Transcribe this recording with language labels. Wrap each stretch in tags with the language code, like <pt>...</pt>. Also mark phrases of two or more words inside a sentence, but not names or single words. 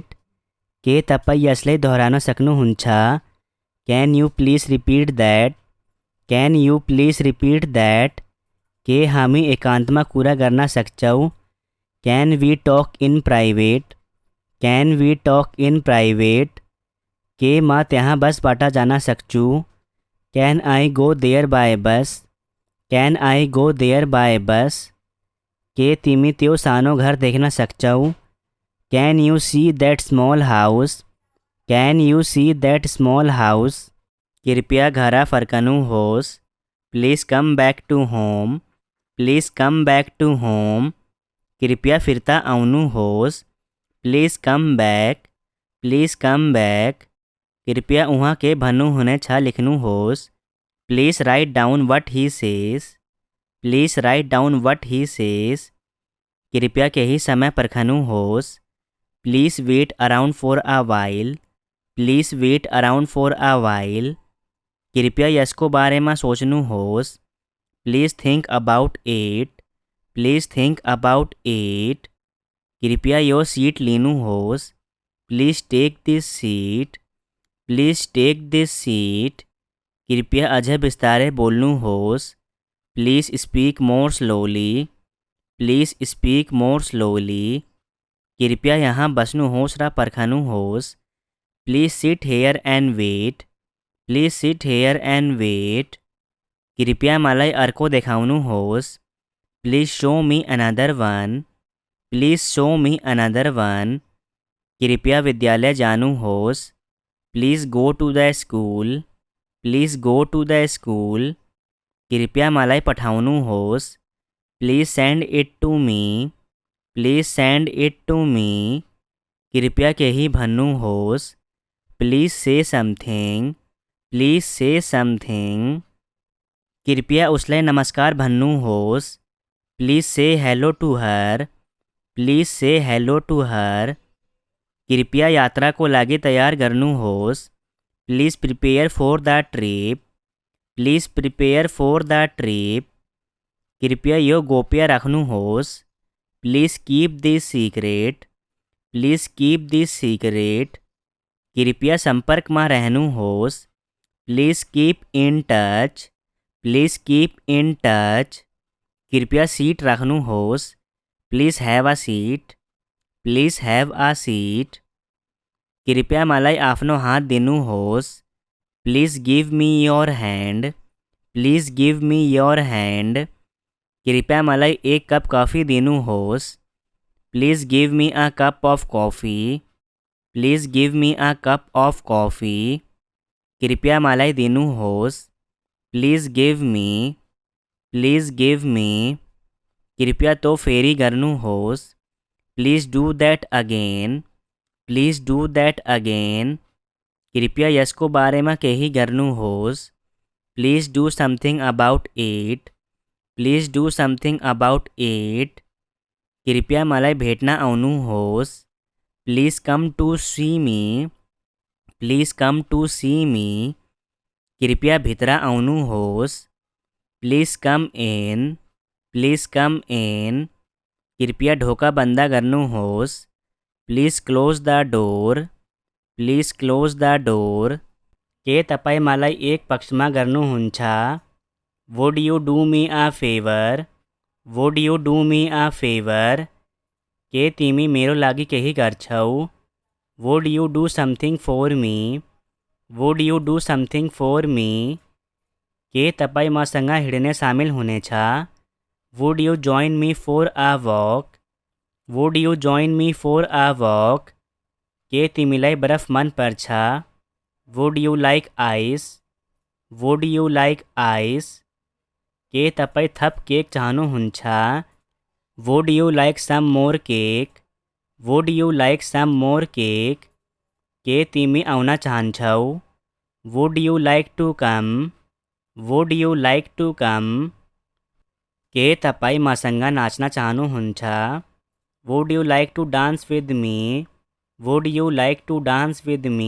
<ne>के तपाईँ यसलाई दोहोऱ्याउन सक्नुहुन्छ.</ne> <en>can you please repeat that. can you please repeat that.</en> <ne>के हामी एकान्तमा कुरा गर्न सक्छौँ.</ne> <en>can we talk in private. can we talk in private.</en> <ne>के म त्यहाँ बसबाट जान सक्छु</ne> <en>can I go there by bus can I go there by bus</en> <ne>के तिमी त्यो सानो घर देख्न सक्छौ</ne> <en>can you see that small house can you see that small house</en> <ne>कृपया घर फर्कनुहोस्</ne> <en>please come back to home please come back to home</en> <ne>कृपया फिर्ता आउनुहोस्</ne> <en>please come back please come back</en> <ne>कृपया उहाँ के भन्नुहुनेछ लेख्नुहोस्</ne> <en>please write down what he says please write down what he says</en> <ne>कृपया केही समय पर्खनुहोस्</ne> <en>please wait around for a while please wait around for a while</en> <ne>कृपया यसको बारेमा सोच्नुहोस्</ne> <en>please think about it please think about it</en> <ne>कृपया यो सीट लिनुहोस्</ne> <en>please take this seat please take this seat</en> <ne>कृपया अझ बिस्तारै बोल्नुहोस्</ne> <en>please speak more slowly please speak more slowly</en> <ne>कृपया यहाँ बस्नुहोस् र पर्खनुहोस्</ne> <en>please sit here and wait please sit here and wait</en> <ne>कृपया मलाई अर्को</ne> <en>देखाउनुहोस् please show me another one please show me another one</en> <ne>कृपया विद्यालय जानुहोस्</ne> <en>please go to the school please go to the school</en> <ne>कृपया मलाई पठाउनुहोस्</ne> <en>please send it to me please send it to me</en> <ne>कृपया केही भन्नुहोस्</ne> <en>please say something please say something</en> <ne>कृपया उसलाई नमस्कार भन्नुहोस्</ne> <en>please say hello to her please say hello to her कृपया</en> <ne>यात्राको लागि तयार गर्नुहोस्</ne> <en>please prepare for the trip please prepare for the trip</en> <ne>कृपया यो गोप्य राख्नुहोस्</ne> <en>please keep this secret please keep this secret</en> <ne>कृपया सम्पर्कमा रहनुहोस्</ne> <en>please keep in touch please keep in touch</en> <ne>कृपया सीट राख्नुहोस्</ne> <en>please have a seat please have a seat</en> <ne>कृपया मलाई आफ्नो हात दिनुहोस्</ne> <en>please give me your hand please give me your hand</en> <ne>कृपया मलाई एक कप कॉफ़ी दिनुहोस्</ne> <en>please give me a cup of coffee please give me a cup of coffee</en> <ne>कृपया मलाई दिनुहोस्</ne> <en>please give me please give me</en> <ne>कृपया तो फेरि गर्नुहोस्</ne> <en>please do that again please do that again</en> <ne>कृपया यसको बारेमा केही गर्नुहोस्</ne> <en>please do something about it please do something about it</en> <ne>कृपया मलाई भेट्न आउनुहोस्</ne> <en>please come to see me please come to see me</en> <ne>कृपया भित्र आउनुहोस्</ne> <en>please come in please come in</en> <ne>कृपया ढोका बन्द गर्नुहोस्</ne> <en>please close the door please close the door</en> <ne>के तपाईँ मलाई एक पक्षमा गर्नुहुन्छ</ne> <en>would you do me a favor would you do me a favor</en> <ne>के तिमी मेरो लागि केही गर्छौ</ne> <en>would you do something for me would you do something for me</en> <ne>के तपाईँ मसँग हिँड्ने सामेल हुनेछ</ne> <en>would you join me for a walk would you join me for a walk</en> <ne>के तिमीलाई बरफ मन पर्छ</ne> <en>would you like ice would you like ice</en> <ne>के तपाईँ थप केक चाहनुहुन्छ</ne> <en>would you like some more cake would you like some more cake</en> <ne>के तिमी आउन चाहन्छौ</ne> <en>would you like to come would you like to come</en> <ne>के तपाईँ मसँग नाच्न चाहनुहुन्छ</ne> <en>would you like to dance with me would you like to dance with me</en>